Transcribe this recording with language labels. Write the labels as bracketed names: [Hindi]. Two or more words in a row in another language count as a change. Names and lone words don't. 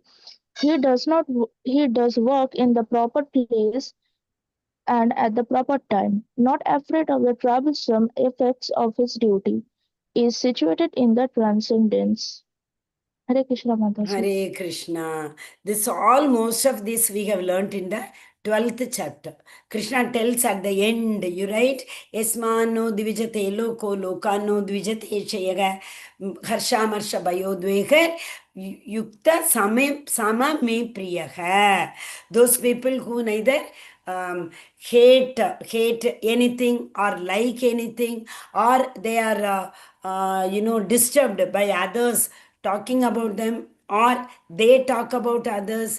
[English] He does work in the proper place and at the proper time, not afraid of the troublesome effects of his duty, is situated in the transcendence. [Sanskrit] Hare Krishna Mataji. Hare Krishna. [English] Most of this we have learnt in the 12th chapter. Krishna tells at the end, you write, [Sanskrit] Yasmano divijate loko lokano divijate shayaga harsha marsha bayodvekar yukta sama me priyaha. [English] Those people who neither hate anything or like anything, or they are disturbed by others talking about them, or they talk about others.